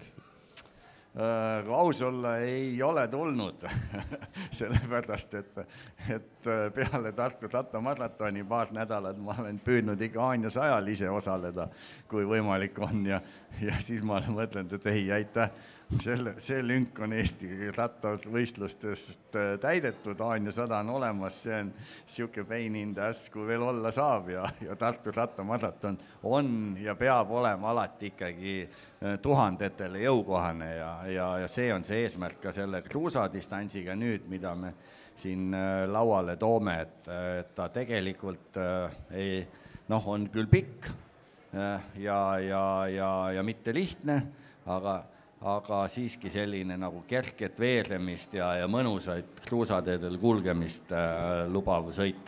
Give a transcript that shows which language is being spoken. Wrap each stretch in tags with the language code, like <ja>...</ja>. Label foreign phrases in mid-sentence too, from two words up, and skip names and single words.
<et>Kui aus olla ei ole tulnud, sellepärast, et peale Tartu rattamaratoni paar nädalat ma olen püüdnud ikka Haanja 100-l ise osaleda, kui võimalik on ja siis ma olen mõtlenud, et ei aitäh. See lünk on Eesti rattavõistlustest täidetud, Haanja 100 on olemas, see on siuke</et> <en>pain in the ass,</en> <et>kui veel olla saab ja Tartu rattamaraton on ja peab olema alati ikkagi tuhandetele jõukohane ja see on see eesmärk ka selle kruusadistantsiga nüüd, mida me siin lauale toome, et ta tegelikult on küll pikk ja mitte lihtne, aga siiski selline nagu kerket veeremist ja mõnusaid kruusateedel kulgemist lubav sõit.</et>